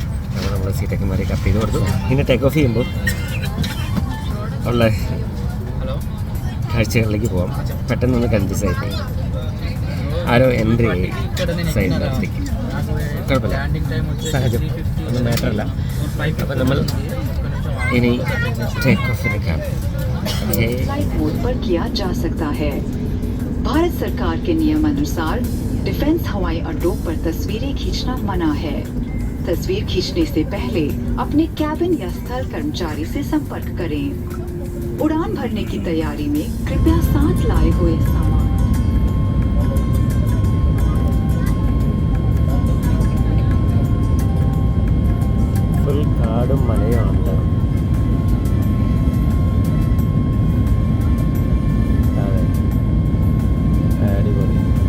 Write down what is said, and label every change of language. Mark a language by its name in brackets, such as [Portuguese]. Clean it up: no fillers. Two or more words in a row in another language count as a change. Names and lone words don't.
[Malayalam] അപ്പോൾ നമ്മൾ സീറ്റൊക്കെ മാറി കപ്പ് ചെയ്ത് കൊടുത്തു. പിന്നെ [English] take off [Malayalam] ചെയ്യുമ്പോൾ ഉള്ള കാഴ്ചകളിലേക്ക് പോകാം. പെട്ടെന്നൊന്ന് കൺഫ്യൂസ് ആയിപ്പോയി. ആരോ എൻട്രി ആയി സൈഡിലേക്ക്. കുഴപ്പമില്ല, സഹജം, ഒന്നും മാറ്ററല്ല. അപ്പം നമ്മൾ ഇനി ടേക്ക് ഓഫിലേക്കാണ്. [Hindi] भारत सरकार के नियम अनुसार डिफेंस हवाई अड्डों पर तस्वीरें खींचना मना है। तस्वीर खींचने से पहले अपने कैबिन या स्थल कर्मचारी से संपर्क करें। उड़ान भरने की तैयारी में कृपया साथ लाए हुए सामान [Malayalam] ഫുൾ കാടും മലയുണ്ട്. അടിപൊളി.